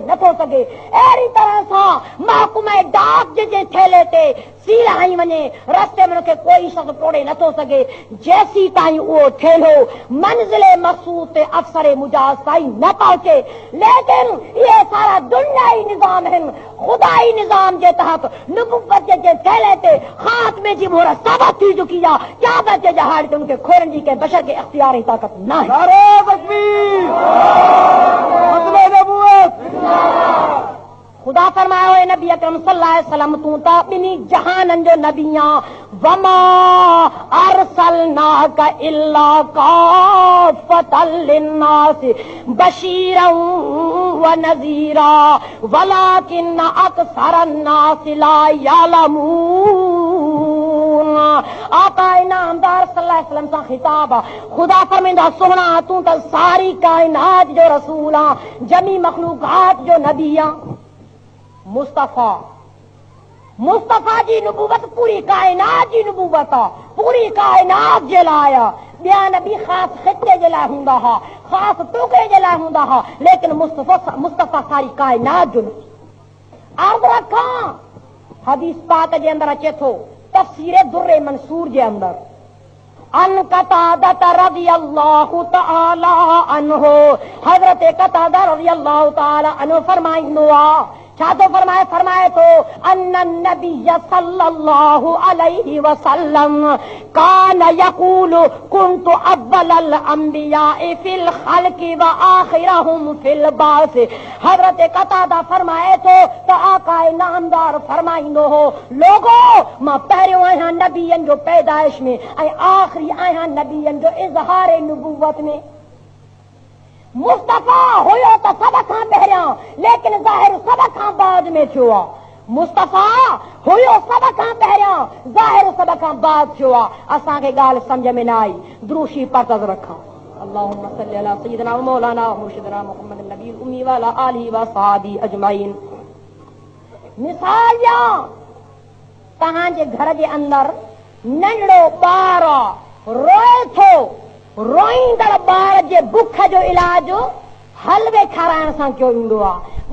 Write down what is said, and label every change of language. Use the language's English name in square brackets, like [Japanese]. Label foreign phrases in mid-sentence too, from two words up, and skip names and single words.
[Sindhi] नथो सघे अहिड़ी तरह सां महकमे डाक जे थेले ते सील हई वञे रस्ते में उनखे कोई शख़्स टोड़े नथो सघे जेसी ताईं उहो थेलो मंज़िले मक़सूद ते अफ़सर मुजाज़ ताईं न पहुचे लेकिन इहे सारा दुनियाई निज़ाम आहिनि खुदाई निज़ाम जे तहत नबूवत जे थेले ते ख़ात्मे जी मोहर साबित थी चुकी आहे क़यामत जे जहाड़ ते उनखे खोलण जी कंहिं बशर खे इख्तियार ऐं ताक़त न आहे नारे तकबीर मतलब नबूवत खुदा फरमायो है नबी अकरम [Arabic] صلى الله عليه وسلم [Sindhi] तू ता बिनी जहानन जो नबिया [Arabic] وما أرسلناك إلا كافة للناس بشيرا ونذيرا ولكن أكثر الناس لا يعلمون [Sindhi] अलैहि सां खिताब खुदा फरमाईंदा सोना तूं त सारी काइनात जो रसूल आ, जमी मखलूकात जो नबी आ। मुस्तफ़ा जी नबूवत पूरी काइनात जी नबूवत आ, पूरी काइनात जे लाइ। ॿिया नबी ख़ासि ख़िते जे लाइ हूंदा हुआ, ख़ासि टुकड़े जे लाइ हूंदा हुआ, लेकिन मुस्तफ़ा सारी काइनात जो नबी। अर्ज़ रखां हदीस पाक जे अंदर अचे थो तफ़सीर दुर्रे मंसूर जे अंदर [Arabic] عن قتادة رضي الله تعالى عنه [Sindhi] हज़रत कतादा [Arabic] رضي الله تعالى عنه [Sindhi] फरमाईंदो आ छा तो फरमाए तो [Arabic] أن النبي صلى الله عليه وسلم كان يقول كنت أول الأنبياء في الخلق وآخرهم في البعث. [Sindhi] हज़रत कतादा फरमाए तो त आकाए नामदार फरमाईंदो हो लोगो मां पहिरियों आहियां नबियनि जो पैदाइश में ऐं आख़िरी आहियां नबियनि जो इज़हार नबूवत में। मुस्तफ़ा हुयो त सब खां पहिरियां, लेकिन ज़ाहिर सब खां बाद में थियो आ। मुस्तफ़ा हुयो सब खां पहिरियां, ज़ाहिर सब खां बाद थियो आ। असांखे ॻाल्हि सम्झ में न आई, द्रूशी पतज़ रखां। [Arabic] اللهم صل على سيدنا ومولانا ومرشدنا محمد النبي الأمي وعلى آله وصحبه أجمعين. [Sindhi] मिसाल या तव्हांजे घर जे अंदर नंढड़ो ॿार रोए थो, रोईंदड़ ॿार जे बुख जो इलाज हलवे खाराइण सां कयो वेंदो आहे।